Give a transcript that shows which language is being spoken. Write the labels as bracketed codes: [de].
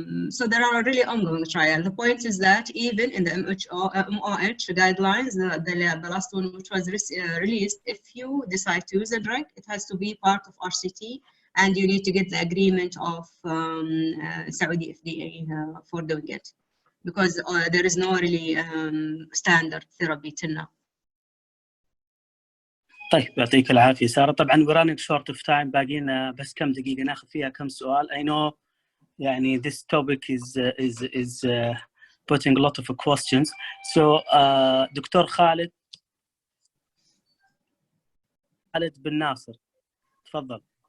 [en] So there are really ongoing trials. The point is that even in the MOH guidelines, the last one which was released, if you decide to use a drug, it has to be part of RCT, and you need to get the agreement of Saudi FDA for doing it, because there is no really standard therapy till now. [ar] طيب يعطيك العافية سارة. طبعا [en] we're running short of time، [ar] باقينا بس كم دقيقة ناخذ فيها كم سؤال. [en] I know [ar] يعني [en] this topic is putting a lot of questions. [ar] So دكتور خالد بن ناصر تفضل.